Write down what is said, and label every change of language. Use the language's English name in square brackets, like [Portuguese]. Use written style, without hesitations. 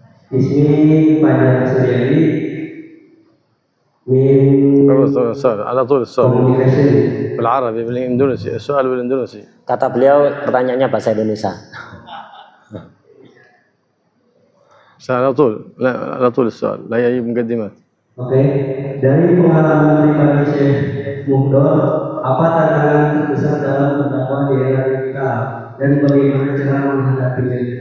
[Arabic] Ismi Fajar Suryadi من السؤال على طول السؤال [English] Communication. [Arabic] بالعربي بالاندونيسي السؤال بالاندونيسي. [Indonesian] Kata beliau pertanyaannya bahasa Indonesia. [Arabic] على طول لا على طول السؤال لا يجيب مقدمات. [Indonesian] Oke, dari pengalaman pribadi Syekh Muhdor, apa tantangan terbesar dalam berdakwah di era digital dan bagaimana cara menghadapinya?